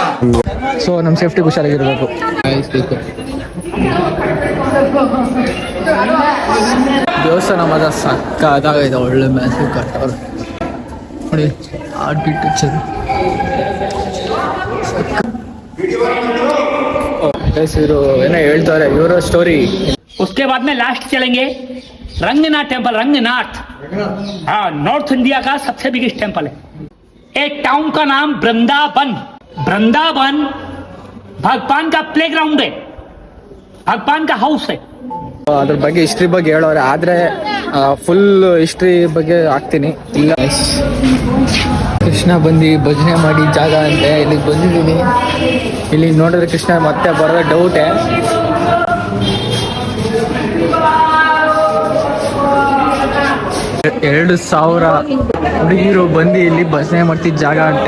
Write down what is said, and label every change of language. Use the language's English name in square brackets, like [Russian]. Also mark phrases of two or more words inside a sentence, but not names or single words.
[Kannada] ಸೊ ನಮ್ಮ ಸೇಫ್ಟಿಗೆ ಹುಷಾರಾಗಿರ್ಬೇಕು. ದೇವಸ್ಥಾನ ಮಾತ್ರ ಸಕ್ಕತ್ತಾಗೈತೆ. ಒಳ್ಳೆ ಮ್ಯಾಸಿವ್ ಕಟ್ಟವ್ರು ನೋಡಿ. ಆರ್ಬಿಟ್ ಇವರು ಏನೋ ಹೇಳ್ತಾರೆ, ಇವರ ಸ್ಟೋರಿ. [Hindi] उसके बाद में लास्ट चलेंगे रंगनाथ टेम्पल. रंगनाथ, हाँ, नॉर्थ इंडिया का सबसे [English] biggest temple [Hindi] है. एक टाउन का नाम वृंदावन. वृंदावन भगवान का प्लेग्राउंड है, भगवान का हाउस है. [Kannada] ಅದ್ರ ಬಗ್ಗೆ ಹಿಸ್ಟ್ರಿ ಬಗ್ಗೆ ಹೇಳೋರೆ, ಆದ್ರೆ [English] full history [Kannada] ಬಗ್ಗೆ ಹಾಕ್ತೀನಿ. ಇಲ್ಲ ಕೃಷ್ಣ ಬಂದು ಭಜನೆ ಮಾಡಿ ಜಾಗ ಅಂತೆ. ಇಲ್ಲಿಗೆ ಬಂದಿದ್ದೀನಿ. ಇಲ್ಲಿ ನೋಡಿದ್ರೆ ಕೃಷ್ಣ ಮತ್ತೆ ಬರೋ ಡೌಟೇ. ಎರಡು 2000 ಹುಡುಗಿರು ಬಂದು ಇಲ್ಲಿ ಭಜನೆ ಮಾಡ್ತಿದ್ದ ಜಾಗ ಅಂತೆ.